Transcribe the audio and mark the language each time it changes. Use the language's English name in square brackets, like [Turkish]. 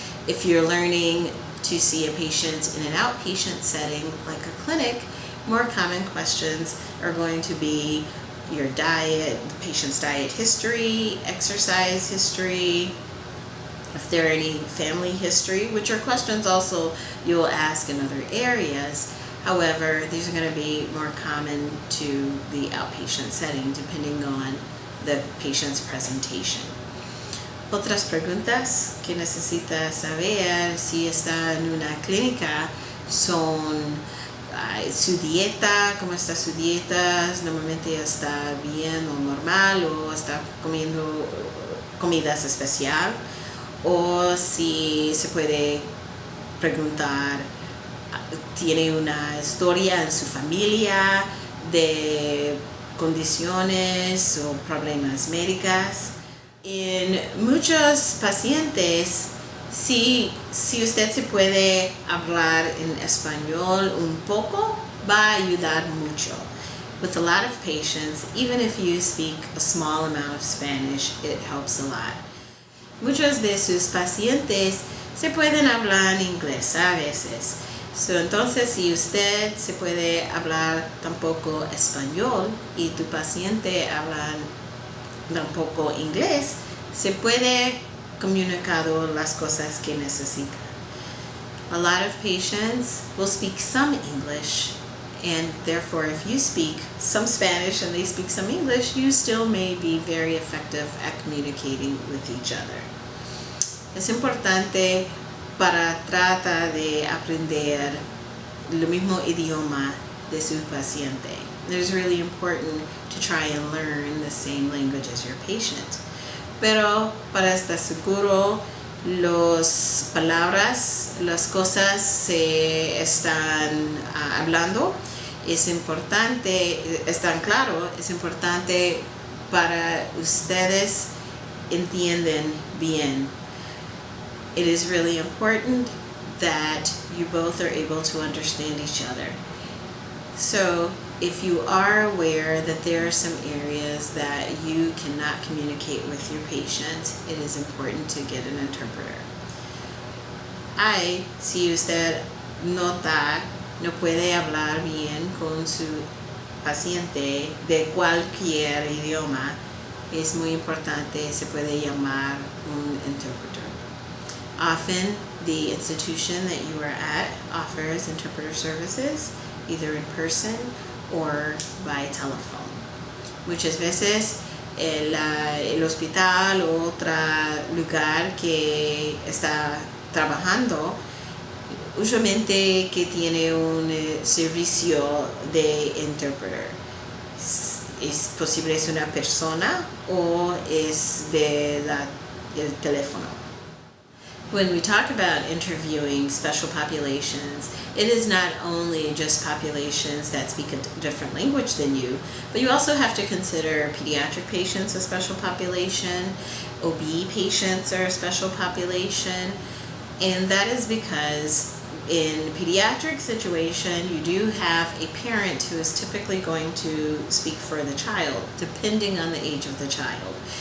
[English] If you're learning to see a patient in an outpatient setting like a clinic, more common questions are going to be your diet, the patient's diet history, exercise history, if there are any family history, which are questions also you'll ask in other areas. However, these are going to be more common to the outpatient setting depending on the patient's presentation. [Spanish] Otras preguntas que necesita saber si está en una clínica son su dieta, cómo está su dieta, normalmente está bien o normal o está comiendo comidas especial, o si se puede preguntar, ¿tiene una historia en su familia de condiciones o problemas médicos? En muchos pacientes, si usted se puede hablar en español un poco, va a ayudar mucho. [English] With a lot of patients, even if you speak a small amount of Spanish, it helps a lot. [Spanish] Muchos de sus pacientes se pueden hablar en inglés a veces. Entonces, si usted se puede hablar tampoco español y tu paciente habla tampoco inglés, se puede comunicar las cosas que necesita. [English] A lot of patients will speak some English, and therefore if you speak some Spanish and they speak some English, you still may be very effective at communicating with each other. [Spanish] Es importante para tratar de aprender el mismo idioma de su paciente. [English] It is really important to try and learn the same language as your patient. [Spanish] Pero para estar seguro, las palabras, las cosas se están hablando, es importante, están claro, es importante para ustedes entienden bien. [English] It is really important that you both are able to understand each other. So if you are aware that there are some areas that you cannot communicate with your patient, it is important to get an interpreter. [Spanish] Si usted nota no puede hablar bien con su paciente de cualquier idioma, es muy importante, se puede llamar un interpreter. [English] Often, the institution that you are at offers interpreter services, either in person or by telephone. [Spanish] Muchas veces el hospital o otro lugar que está trabajando usualmente que tiene un servicio de interpreter. Es posible es una persona o es del teléfono. [English] When we talk about interviewing special populations, it is not only just populations that speak a different language than you, but you also have to consider pediatric patients a special population, OB patients are a special population, and that is because in pediatric situation, you do have a parent who is typically going to speak for the child, depending on the age of the child.